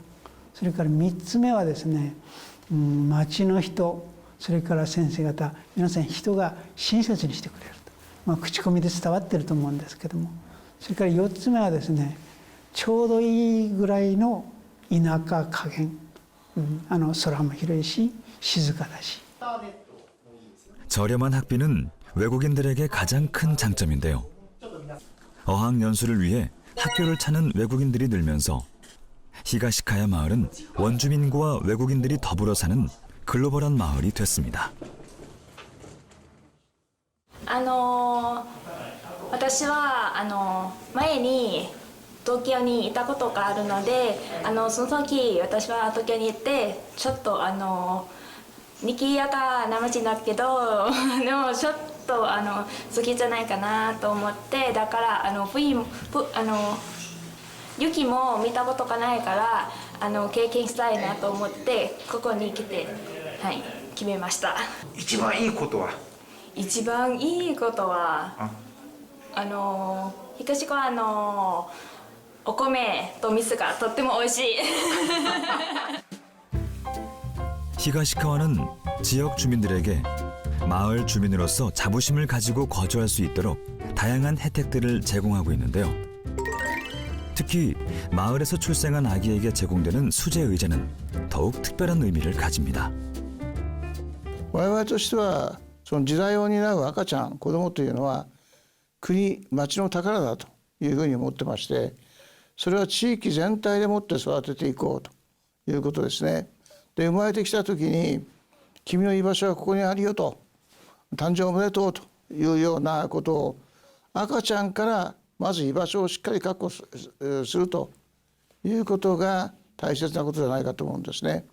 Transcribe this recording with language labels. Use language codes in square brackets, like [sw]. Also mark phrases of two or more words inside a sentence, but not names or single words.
[ja] それから3つ目はですね町の人それから先生方皆さん人が親切にしてくれると、口コミで伝わってると思うんですけどもそれから4つ目はですねちょうどいいぐらいの田舎加減、空も広いし静かだし. [ko] 저렴한 학비는 외국인들에게 가장 큰 장점인데요. 어학연수를 위해 학교를 찾는 외국인들이 늘면서 히가시카야 마을은 원주민과 외국인들이 더불어 사는 글로벌한 마을이 됐습니다. [ja] 私は前に東京にいたことがあるのでその時私は東京に行ってちょっと賑やかな街だけどでもちょっと好きじゃないかなと思ってだから雪も見たことがないから経験したいなと思ってここに来て、はい、決めました。一番いいことは一番いいことは東川のお米と味噌がとっても美味しい。 [ko] 히가시카와는 지역 주민들에게 마을 주민으로서 자부심을 가지고 거주할 수 있도록 다양한 혜택들을 제공하고 있는데요. 특히 마을에서 출생한 아기에게 제공되는 수제 의자는 더욱 특별한 의미를 가집니다. [ja] 我々としてはその時代を担う赤ちゃん子供というのは国町の宝だというふうに思ってましてそれは地域全体でもって育てていこうということですね。で生まれてきた時に君の居場所はここにあるよと誕生おめでとうというようなことを赤ちゃんからまず居場所をしっかり確保するということが大切なことじゃないかと思うんですね。